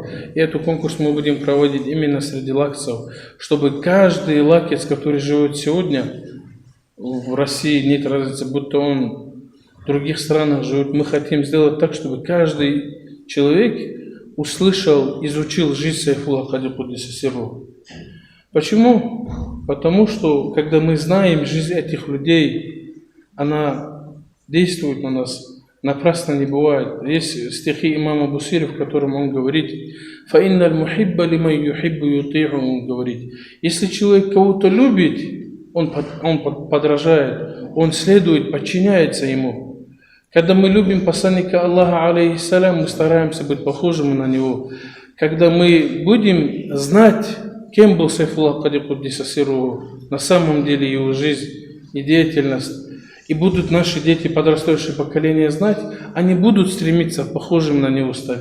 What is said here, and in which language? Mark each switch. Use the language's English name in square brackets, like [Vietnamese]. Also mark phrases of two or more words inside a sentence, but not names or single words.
[Russian] И этот конкурс мы будем проводить именно среди лакцев, чтобы каждый лакец, который живет сегодня в России, нет разницы, будто он в других странах живет, мы хотим сделать так, чтобы каждый человек услышал, изучил жизнь Сайфулла Кади Башларова. Почему? Потому что, когда мы знаем жизнь этих людей, она действует на нас, напрасно не бывает. Есть стихи имама Бусири, в котором он говорит: [Arabic] «فإن المحب لمن يحب مطيع», [Russian] он говорит, если человек кого-то любит, он подражает, он следует, подчиняется ему. Когда мы любим посланника Аллаха, алейхиссалям, мы стараемся быть похожими на него. Когда мы будем знать, кем был Сайфулла Кади Башларов, на самом деле его жизнь и деятельность, и будут наши дети, подрастающее поколение знать, они будут стремиться похожим на него стать.